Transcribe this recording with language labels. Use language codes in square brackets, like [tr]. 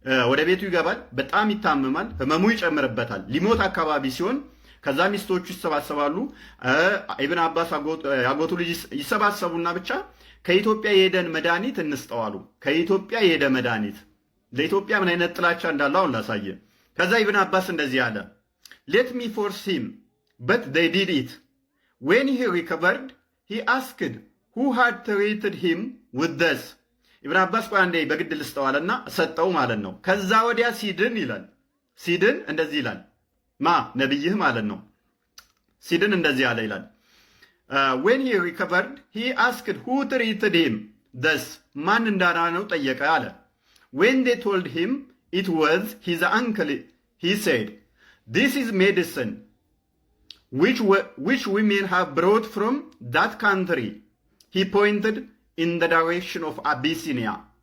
[am] ወደ ቤቱ ይገባል፣ በጣም ይታመማል፣ ህመሙ ይጨምርበታል። ሊሞት አካባቢ ሲሆን ከዛ ሚስቶቹ ይሰባሰባሉ። ኢብን አባስ ያጎቱ ልጅ ይሰባሰቡና ብቻ ከኢትዮጵያ የሄደን መድኃኒት እንስጠዋሉ። ከኢትዮጵያ የሄደ መድኃኒት ለኢትዮጵያ ምን አይነት ጥላቻ እንዳለው አሁን ላሳየ። ከዛ ኢብን አባስ እንደዚህ አለ፣ [en] let me force him but they did it. When he recovered he asked who had treated him with this. [am] ኢብን አባስ ቆይ አንዴ በግድ ልስጠዋልና ሰጠው ማለት ነው። ከዛ ወዲያ ሲድን ይላል፣ ሲድን እንደዚህ ይላል፣ ማ ነብይህ ማለት ነው። ሲድን እንደዚህ አለ ይላል [en] when he recovered he asked who treated him this. [am] ማን እንዳዳነው ጠየቀ አለ። [en] when they told him it was his uncle he said this is medicine which women have brought from that country. He pointed in the direction of Abyssinia.